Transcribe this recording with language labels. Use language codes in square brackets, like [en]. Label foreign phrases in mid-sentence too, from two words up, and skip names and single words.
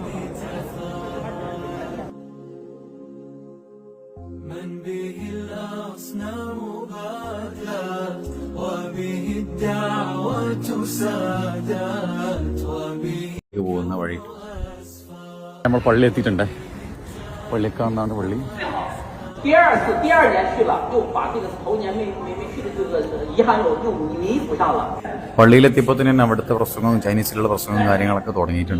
[ml] പോകുന്ന വഴി നമ്മൾ പള്ളി എത്തിയിട്ടുണ്ട്. പള്ളിക്കാന്നാണ് പള്ളി. [zh] 第二年去了，又把这个头年没去的这个遗憾又弥补上了。 [ml] പള്ളിയിലെത്തിയപ്പോൾ തന്നെ അവിടുത്തെ പ്രസംഗവും ചൈനീസിലുള്ള പ്രസംഗവും കാര്യങ്ങളൊക്കെ തുടങ്ങിയിട്ടുണ്ട്.